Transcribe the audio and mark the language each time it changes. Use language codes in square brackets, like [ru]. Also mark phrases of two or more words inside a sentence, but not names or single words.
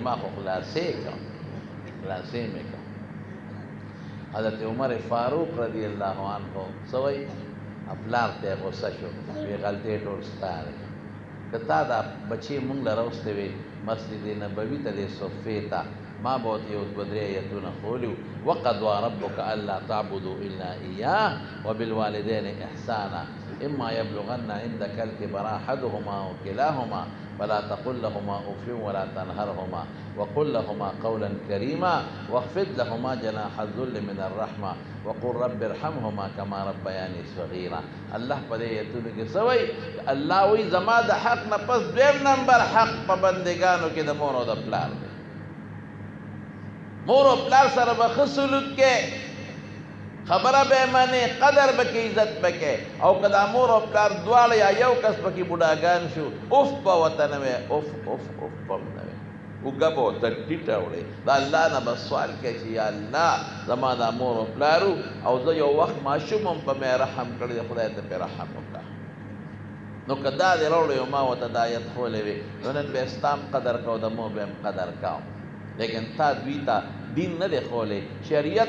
[ps] ما خو خلاصې کړم خلاصې مې کړم حضرت عمر فاروق [ar] رضی الله عنه [ps] څه وایي پلار ته غصه شو وی غلطۍ ټول ستا دی که تا دا بچې مونږ له راوستې وې مسجد نبوي ته دې صفې ته ما به ورته یو دوه درې ایتونه ښولي [ar] وقضى ربك الا تعبدوا الا اياه وبالوالدين احسانا اما يبلغن عندك الكبر احدهما او كلاهما فلا تقل لهما اف ولا تنهرهما وقل لهما قولا كريما واخفض لهما جناح الذل من الرحمه وقل رب ارحمهما كما ربياني صغيرا. [ps] الله په دې ایتونو کې څه وایي؟ الله وایي زما د حق نه پس دویم نمبر حق په بندګانو کې د مور او د پلار دی. مور او پلار سره به ښه سلوک کې خبره به منې قدر به کې عزت به کې او که دا مور او پلار دواړه یا یو کس پکې بوډاګان شو اوف به ورته نه وی اوف اوف اوف به هم نه وی اوږه به ورته ټیټه وړې د الله نه به سوال کوي چې یا الله زما دا مور او پلارو او زه یو وخت ماشوم هم په مې رحم کړی دی خدای ته پرې رحم وکړه نو که دا دې راوړی او ما ورته دا آیت ښولی وي نو نن به ستا هم قدر کو د مور به هم قدر کوم لیکن تا دوی ته دین نه دی ښولی شریعت